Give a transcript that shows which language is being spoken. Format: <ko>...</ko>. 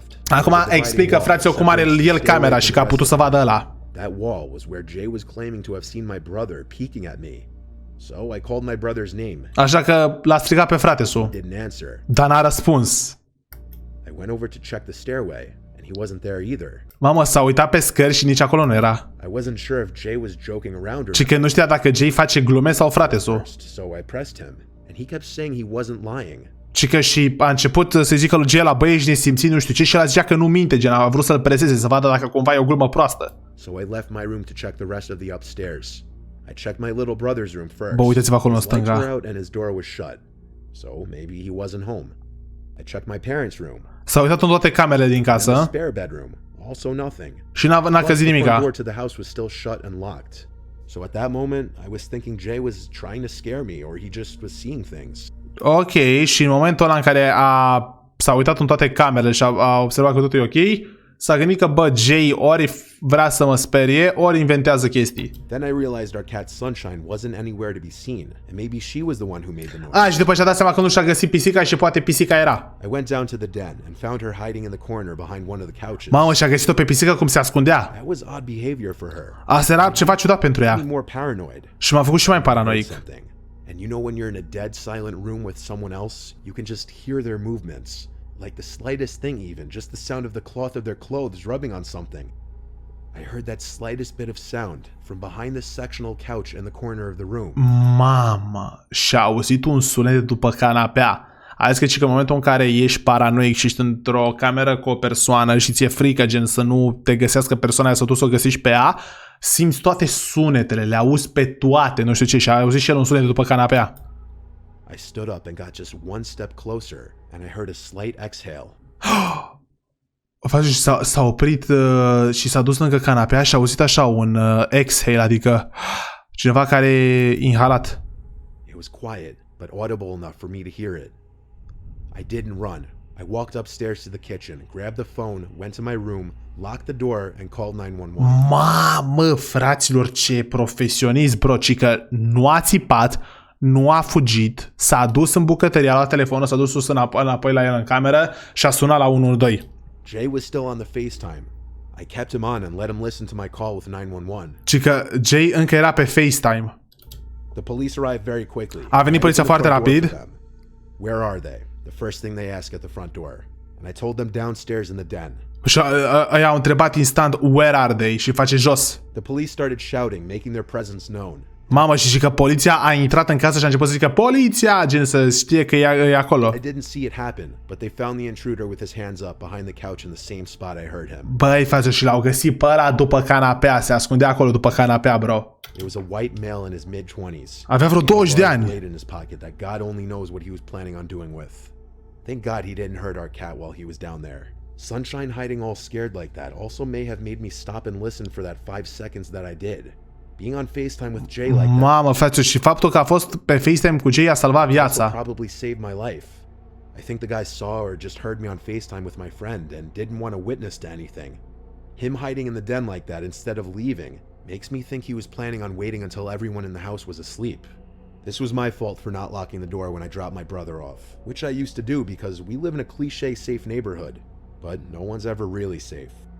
<ro>Acum explică, frate, cum are el camera și că a putut să vadă ăla.</ro> <en>That wall was where Jay was claiming to have seen my brother peeking at me. So I called my brother's name.</en> <ro>Așa că l-a strigat pe frate-su.</ro> <en>Didn't answer.</en> <ro>Dar n-a răspuns.</ro> <en>I went over to check the stairway and he wasn't there either.</en> <ro>Mamă, s-a uitat pe scări și nici acolo nu era.</ro> <en>I wasn't sure if Jay was joking around or</en> <ro>Și că nu știa dacă Jay face glume sau frate-su.</ro> <en>So I pressed him and he kept saying he wasn't lying.</en> <ro>Și că și a început să zică lui Jay la băie și nesimțit, nu știu ce, și el zicea că nu minte, gen, a vrut să-l preseze, să vadă dacă cumva e o glumă proastă.</ro> <en>So I left my room to check the rest of the upstairs. I checked my little brother's room first.</en> <ro>Bă, uitați-vă acolo în stânga.</ro> <en>His lights were out and his door was shut. So maybe he wasn't home. I checked my parents' room.</en> <ro>S-a uitat în toate camerele din casă.</ro> <en>And the spare bedroom. Also nothing.</en> <ro>Și n-a căzit nimica.</ro> <en>The door to the house was still shut and locked. So at that moment, I was thinking Jay was trying to scare me or he just was seeing things.</en> <ro>Ok, și în momentul ăla în care s-a uitat în toate camerele și a observat că totul e ok, s-a gândit că, bă, Jay ori vrea să mă sperie, ori inventează chestii.</ro> <en>Then I realized our cat Sunshine wasn't anywhere to be seen, and maybe she was the one who made the noise.</en> <ro>Și după ce a dat seama că nu și-a găsit pisica și poate pisica era.</ro> <en>I went down to the den and found her hiding in the corner behind one of the couches.</en> <ro>Mamă, și-a găsit-o pe pisică cum se ascundea.</ro> <en>That was odd behavior for her.</en> <ro>Asta era ceva ciudat pentru ea.</ro> <en>More paranoid.</en> <ro>Și m-a făcut și mai paranoic.</ro> <en>And you know when you're in a dead silent room with someone else, you can just hear their movements. Like the slightest thing even, just the sound of the cloth of their clothes rubbing on something. I heard that slightest bit of sound from behind the sectional couch in the corner of the room.</en> <ro>Mamă, și-a auzit un sunet după canapea. A zis că în momentul în care ești paranoic și ești într-o cameră cu o persoană și ți-e frică, gen să nu te găsească persoana aia, să tu să o găsești pe ea, simți toate sunetele, le auzi pe toate, nu știu ce, și a auzit și el un sunet după canapea.</ro> <en>I stood up and got just one step closer and I heard a slight exhale.</en> <ro>S-a oprit și s-a dus lângă canapea și a auzit așa un exhale, adică cineva care e inhalat.</ro> <en>It was quiet, but audible enough for me to hear it. I didn't run. I walked upstairs to the kitchen, grabbed the phone, went to my room, locked the door and called 911.</en> <ro>Mamă, fraților, ce profesionist, bro, ci că nu a țipat, nu a fugit, s-a dus în bucătărie, a luat telefonul, s-a dus sus înapoi la el în cameră și a sunat la 112.</ro> <en>Jay was still on the FaceTime. I kept him on and let him listen to my call with 911.</en> <ro>Ci că Jay încă era pe FaceTime.</ro> <en>The police arrived very quickly.</en> <ro>A venit poliția foarte rapid.</ro> <en>Where are they? The first thing they ask at the front door. And I told them downstairs in the den.</en> <ro>Și i-au întrebat instant</ro> <en>where are they</en> <ro>și face jos.</ro> <en>The police started shouting, making their presence known.</en> <ro>Mamă, și că poliția a intrat în casă și a început să zică poliția, gen să știe că e acolo.</ro> <en>I didn't see it happen, but they found the intruder with his hands up behind the couch in the same spot I heard him.</en> <ro>Băi, frate, și l-au găsit pe ăla după canapea, se ascundea acolo după canapea, bro.</ro> <en>It was a white male in his mid-20s.</en> <ro>Avea vreo 20 de ani.</ro> <en>In his pocket that God only knows what he was planning on doing with. Thank God he didn't hurt our cat while he was down there. Sunshine hiding all scared like that also may have made me stop and listen for that 5 seconds that I did. Being on FaceTime with Jay like that.</en> <ro>Mamă, frate, și faptul că a fost pe FaceTime cu Jay a salvat viața.</ro> <en>Probably saved my life. I think the guy saw or just heard me on FaceTime with my friend and didn't want to witness to anything. Him hiding in the den like that instead of leaving makes me think he was planning on waiting until everyone in the house was asleep. This was my fault for not locking the door when I dropped my brother off, which I used to do because we live in a cliché safe neighborhood, but no one's ever really safe.</en>